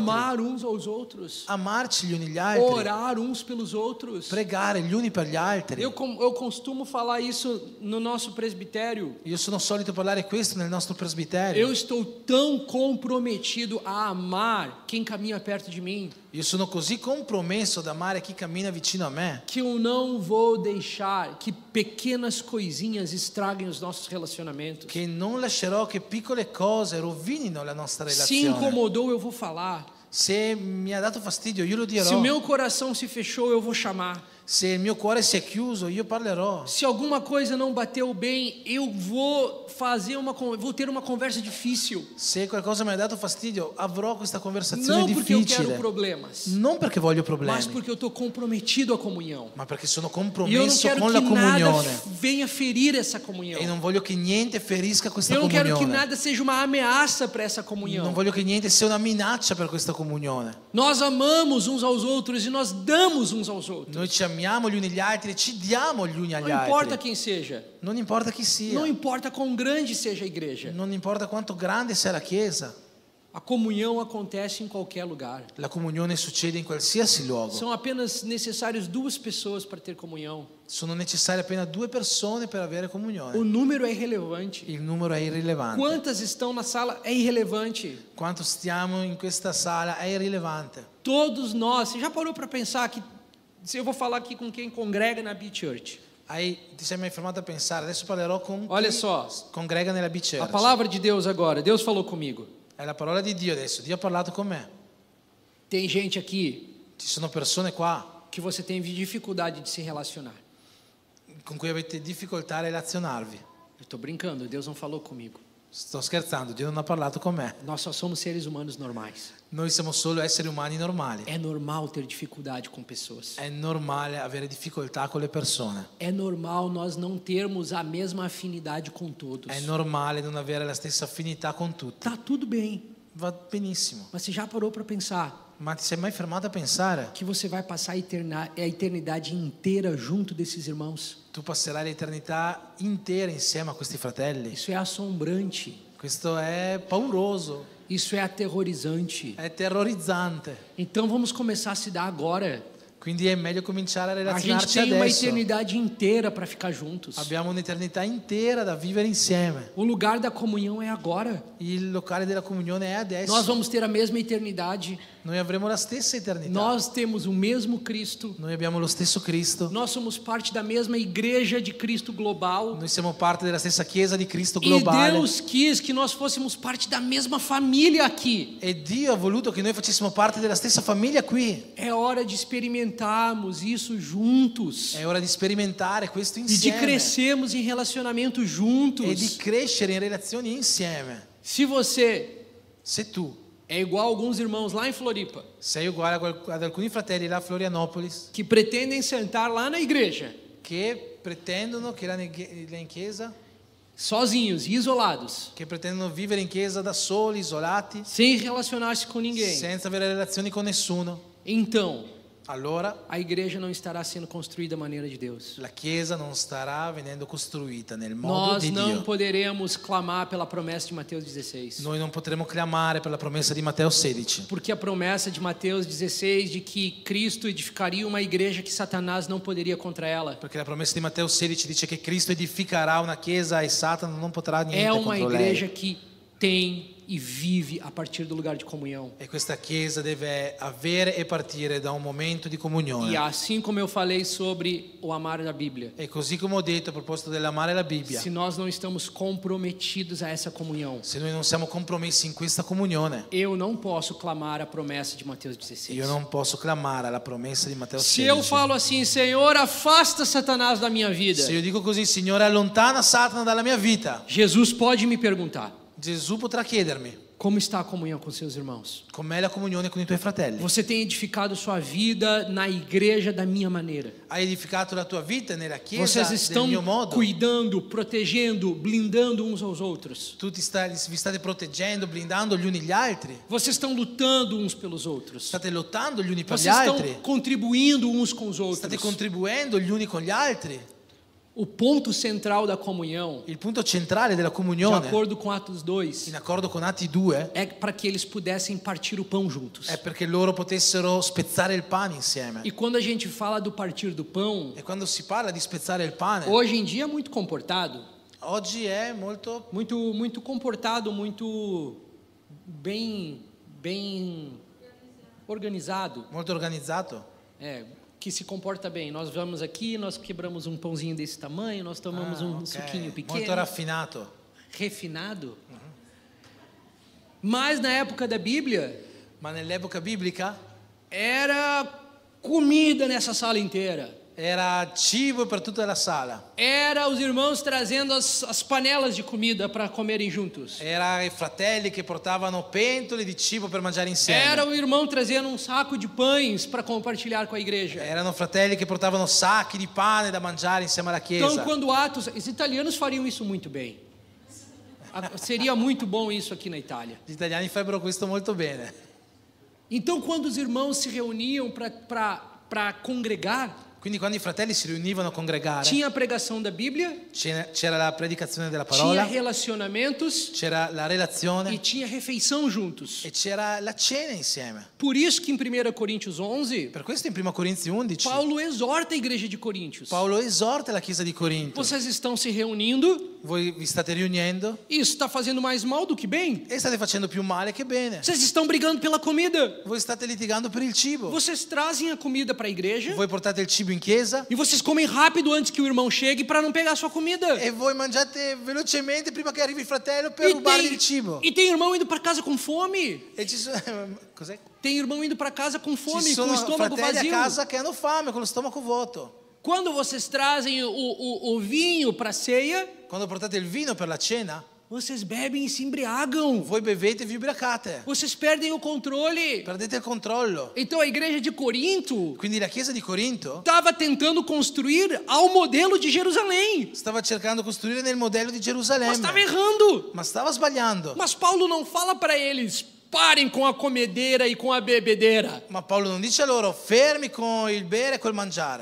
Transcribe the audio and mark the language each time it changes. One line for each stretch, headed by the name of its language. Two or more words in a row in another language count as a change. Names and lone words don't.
Portuguese: Amar uns aos outros,
Italian: amarci gli uni gli altri,
Portuguese: orar uns pelos outros.
Italian: pregare gli uni per gli altri.
Portuguese: Eu costumo falar isso no nosso presbitério.
Italian: Io sono solito parlare questo nel nostro presbiterio.
Portuguese: Eu estou tão comprometido a amar quem caminha perto de mim,
Italian: Io sono così compromesso ad amare chi cammina vicino a me,
Portuguese: que eu não vou deixar que pequenas coisinhas estraguem os nossos relacionamentos.
Italian: che non lascerò che piccole cose rovinino la nostra
Portuguese: Se
Italian: relazione.
Portuguese: incomodou, eu vou falar.
Italian: Se mi ha dato fastidio, io lo
Portuguese: Se o
Italian: dirò.
Portuguese: meu coração se fechou, eu vou chamar.
Italian: Se il mio cuore si è chiuso, io parlerò.
Portuguese: Se alguma coisa não bateu bem, eu vou vou ter uma conversa difícil.
Italian: Se qualcosa mi ha dato fastidio, avrò questa conversazione
Portuguese: Não porque eu quero
Italian: difficile.
Portuguese: problemas,
Italian: Non perché voglio
Portuguese: mas
Italian: problemi,
Portuguese: porque eu estou comprometido à comunhão.
Italian: ma perché sono
Portuguese: E eu não
Italian: compromesso
Portuguese: quero
Italian: con
Portuguese: que
Italian: la
Portuguese: nada
Italian: comunione.
Portuguese: venha ferir essa comunhão.
Italian: E non voglio che niente ferisca questa
Portuguese: Eu não quero que
Italian: comunione.
Portuguese: nada seja uma ameaça para essa
Italian: Non
Portuguese: comunhão.
Italian: voglio che niente sia una minaccia per questa comunione.
Portuguese: Nós amamos uns aos outros e nós damos uns aos outros.
Italian: Noi ci amiamo gli uni gli altri e ci diamo gli uni agli
Portuguese: Não importa
Italian: altri.
Portuguese: quem seja,
Italian: Non importa chi sia.
Portuguese: não importa quão grande seja a igreja.
Italian: Non importa quanto grande sia la chiesa.
Portuguese: A comunhão acontece em qualquer lugar.
Italian: La comunione succede in qualsiasi luogo.
Portuguese: São apenas necessárias 2 pessoas para ter comunhão.
Italian: Sono necessarie appena 2 persone per avere
Portuguese: O
Italian: comunione.
Portuguese: número é irrelevante.
Italian: Il numero è irrilevante.
Portuguese: Quantas estão na sala é irrelevante.
Italian: Quanto stiamo in questa sala è irrilevante.
Portuguese: Todos nós. Você já parou para pensar que se eu vou falar aqui com quem congrega na B-Church?
Italian: Ti sei mai fermato a pensare? Adesso parlerò con
Portuguese: Olha
Italian: chi
Portuguese: só,
Italian: congrega nella
Portuguese: a
Italian: B-Church.
Portuguese: palavra de Deus agora. Deus falou comigo.
Italian: È la parola di Dio adesso. Dio ha parlato con me.
Portuguese: Tem gente aqui
Italian: Ci sono persone qua
Portuguese: que você tem dificuldade de se relacionar.
Italian: con cui avete difficoltà a relazionarvi.
Portuguese: Eu estou brincando, Deus não falou comigo.
Italian: Sto scherzando, Dio non ha parlato con me.
Portuguese: Nós só somos seres humanos normais.
Italian: Noi siamo solo esseri umani normali.
Portuguese: É normal ter dificuldade com pessoas.
Italian: È normale avere difficoltà con le persone.
Portuguese: É normal nós não termos a mesma afinidade com todos.
Italian: È normale non avere la stessa affinità con tutti.
Portuguese: Tá tudo bem,
Italian: Va benissimo.
Portuguese: mas você já parou para pensar
Italian: Ma ti sei mai fermato a pensare?
Portuguese: que você vai passar a eternidade inteira junto desses irmãos?
Italian: Tu passerai l'eternità intera insieme a questi fratelli.
Portuguese: Isso é assombrante,
Italian: Questo è pauroso,
Portuguese: isso é aterrorizante.
Italian: è terrorizzante.
Portuguese: Então vamos começar a se dar agora.
Italian: Quindi è meglio cominciare a
Portuguese: A gente
Italian: relazionarci
Portuguese: tem uma
Italian: adesso.
Portuguese: eternidade inteira para ficar juntos.
Italian: Abbiamo un'eternità intera da vivere insieme.
Portuguese: O lugar da comunhão é agora.
Italian: Il locale della comunione è adesso.
Portuguese: Nós vamos ter a mesma eternidade.
Italian: Noi avremo la stessa eternità.
Portuguese: Nós temos o mesmo Cristo.
Italian: Noi abbiamo lo stesso Cristo.
Portuguese: Nós somos parte da mesma igreja de Cristo global.
Italian: Noi siamo parte della stessa Chiesa di Cristo
Portuguese: E
Italian: globale.
Portuguese: Deus quis que nós fôssemos parte da mesma família aqui.
Italian: E Dio ha voluto che noi facessimo parte della stessa famiglia qui.
Portuguese: É hora de experimentarmos isso juntos.
Italian: È ora di sperimentare questo
Portuguese: E de
Italian: insieme.
Portuguese: crescermos em relacionamento
Italian: E di
Portuguese: juntos.
Italian: crescere in relazioni insieme.
Portuguese: Se você
Italian: Se tu
Portuguese: é igual a alguns irmãos lá em Floripa,
Italian: sei uguale ad alcuni fratelli là a Florianopolis
Portuguese: que pretendem sentar lá na igreja,
Italian: che pretendono che là in chiesa,
Portuguese: sozinhos e isolados,
Italian: che pretendono vivere in chiesa da soli, isolati,
Portuguese: sem relacionar-se com ninguém,
Italian: senza avere relazioni con nessuno,
Portuguese: então
Italian: allora
Portuguese: a igreja não estará sendo construída à maneira de Deus.
Italian: la chiesa non starà venendo costruita nel modo
Portuguese: Nós
Italian: di
Portuguese: não
Italian: Dio.
Portuguese: poderemos clamar pela promessa de Mateus 16.
Italian: Noi non potremo clamare per la promessa di Matteo 16,
Portuguese: Porque a promessa de Mateus 16 de que Cristo edificaria uma igreja que Satanás não poderia contra ela
Italian: perché la promessa di Matteo 16 dice che Cristo edificherà una chiesa e Satana non potrà niente
Portuguese: é uma
Italian: contro
Portuguese: igreja
Italian: lei.
Portuguese: que tem e vive a partir do lugar de comunhão.
Italian: E questa chiesa deve avere e partire da un momento di comunione.
Portuguese: E assim como eu falei sobre o amar da Bíblia,
Italian: E così come ho detto a proposito dell'amare la Bibbia,
Portuguese: se nós não estamos comprometidos a essa comunhão,
Italian: se noi non siamo compromessi in questa comunione,
Portuguese: eu não posso clamar a promessa de Mateus 16.
Italian: io non posso clamare alla promessa di Matteo
Portuguese: Se eu
Italian: 16.
Portuguese: falo assim, Senhor, afasta Satanás da minha vida,
Italian: Se io dico così, Signore, allontana Satana dalla mia vita,
Portuguese: Jesus pode me perguntar:
Italian: Gesù potrà chiedermi
Portuguese: como está a comunhão com seus irmãos?
Italian: com'è la comunione con i tuoi fratelli.
Portuguese: Você tem edificado sua vida na igreja da minha maneira?
Italian: Hai edificato la tua vita nella chiesa
Portuguese: Vocês
Italian: del
Portuguese: estão
Italian: mio modo?
Portuguese: cuidando, protegendo, blindando uns aos outros?
Italian: Vi state proteggendo, blindando gli uni gli altri?
Portuguese: Vocês estão lutando uns pelos outros?
Italian: State lottando gli uni per gli
Portuguese: Vocês estão
Italian: altri?
Portuguese: contribuindo uns com os
Italian: State
Portuguese: outros?
Italian: contribuendo gli uni con gli altri?
Portuguese: O ponto central da comunhão,
Italian: Il punto centrale della
Portuguese: de
Italian: comunione,
Portuguese: acordo com Atos 2,
Italian: in accordo con Atti 2,
Portuguese: é para que eles pudessem partir o pão juntos.
Italian: è perché loro potessero spezzare il pane insieme.
Portuguese: E quando a gente fala do partir do pão,
Italian: E quando si parla di spezzare il pane,
Portuguese: hoje em dia é muito comportado,
Italian: oggi è molto
Portuguese: muito comportado, muito bem organizado.
Italian: organizzato.
Portuguese: É, que se comporta bem. Nós vamos aqui, nós quebramos um pãozinho desse tamanho, nós tomamos um suquinho pequeno.
Italian: Molto raffinato.
Portuguese: Refinado. Mas na época da Bíblia,
Italian: Ma nell'epoca biblica
Portuguese: era comida nessa sala inteira.
Italian: era cibo per tutta la sala.
Portuguese: Era os irmãos trazendo as panelas de comida para comerem juntos.
Italian: Era i fratelli che portavano pentole di cibo per mangiare insieme.
Portuguese: Era o irmão trazendo um saco de pães para compartilhar com a igreja.
Italian: Erano fratelli che portavano sacchi di pane da mangiare insieme alla chiesa.
Portuguese: Então, quando Atos, os italianos fariam isso muito bem. Seria muito bom isso aqui na Itália.
Italian: Gli italiani farebbero questo molto bene.
Portuguese: Então, quando os irmãos se reuniam para congregar,
Italian: Quindi quando i fratelli si riunivano a congregare,
Portuguese: tinha a pregação da Bíblia,
Italian: c'era la predicazione della
Portuguese: tinha
Italian: parola,
Portuguese: relacionamentos
Italian: c'era la
Portuguese: e
Italian: relazione
Portuguese: tinha refeição juntos.
Italian: e c'era la cena insieme.
Portuguese: Por isso que em 1 Coríntios 11,
Italian: Per questo in 1 Corinzi 11
Portuguese: Paulo exorta a igreja de Coríntios.
Italian: Paolo esorta la chiesa di Corinto.
Portuguese: Vocês estão se reunindo,
Italian: Voi vi state riunendo
Portuguese: isso está fazendo mais mal do que bem.
Italian: e state facendo più male che bene.
Portuguese: Vocês estão brigando pela comida.
Italian: Voi state litigando per il cibo.
Portuguese: Vocês trazem a comida para a igreja
Italian: Voi portate il cibo in chiesa
Portuguese: e vocês comem rápido antes que o irmão chegue para não pegar a sua comida.
Italian: e voi mangiate velocemente prima che arrivi il fratello per rubargli il cibo.
Portuguese: E tem irmão indo para casa com fome.
Italian: E ci sono, cos'è?
Portuguese: Tem irmão indo para casa com
Italian: Ci
Portuguese: fome, com o
Italian: sono
Portuguese: estômago
Italian: fratelli a
Portuguese: vazio.
Italian: casa che hanno fame con lo stomaco vuoto.
Portuguese: Quando vocês trazem o vinho para a ceia,
Italian: Quando portate il vino per la cena,
Portuguese: vocês bebem e se embriagam.
Italian: voi bevete e vi ubriacate.
Portuguese: Vocês perdem o controle.
Italian: Perdete il controllo.
Portuguese: Então a igreja de Corinto
Italian: Quindi la chiesa di Corinto
Portuguese: estava tentando construir ao modelo de Jerusalém.
Italian: stava cercando di costruire nel modello di
Portuguese: Mas
Italian: Gerusalemme.
Portuguese: estava errando.
Italian: Ma stava sbagliando.
Portuguese: Mas Paulo não fala para eles, parem com a comedeira e com a bebedeira.
Italian: Ma Paolo non dice loro fermi con il bere e col mangiare.